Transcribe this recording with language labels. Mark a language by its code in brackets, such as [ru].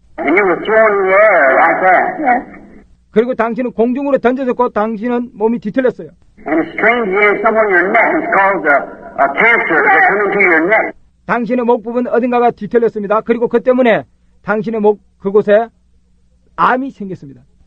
[en] And you were thrown in the air like that. [ko] 그리고 당신은 공중으로 던져졌고 당신은 몸이 뒤틀렸어요. [en] And it's strained you in somewhere in your neck and it's caused a cancer to come into your neck. [ko] 당신의 목 부분 어딘가가 뒤틀렸습니다. 그리고 그 때문에 당신의 목 그곳에 암이 생겼습니다.